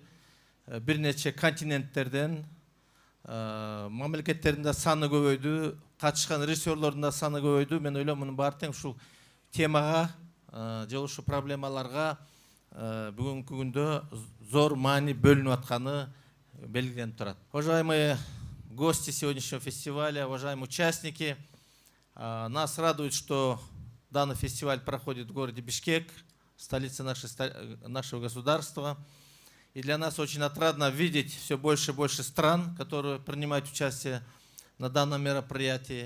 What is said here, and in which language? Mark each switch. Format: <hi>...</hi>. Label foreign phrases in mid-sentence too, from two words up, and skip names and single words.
<ky>Бир нече континенттерден, мамлекеттердин да саны көбөйдү, катышкан режиссерлордун да саны көбөйдү. Мен ойлойм мунун баары тең ушул темага же ушул проблемаларга бүгүнкү күндө зор маани бөлүнүп атканы белгиленип турат.</ky> <ru>Уважаемые гости сегодняшнего фестиваля, уважаемые участники, Нас радует, что данный фестиваль проходит в городе Бишкек, столице нашего государства. И для нас очень отрадно видеть все больше и больше стран, которые принимают участие на данном мероприятии.</ru>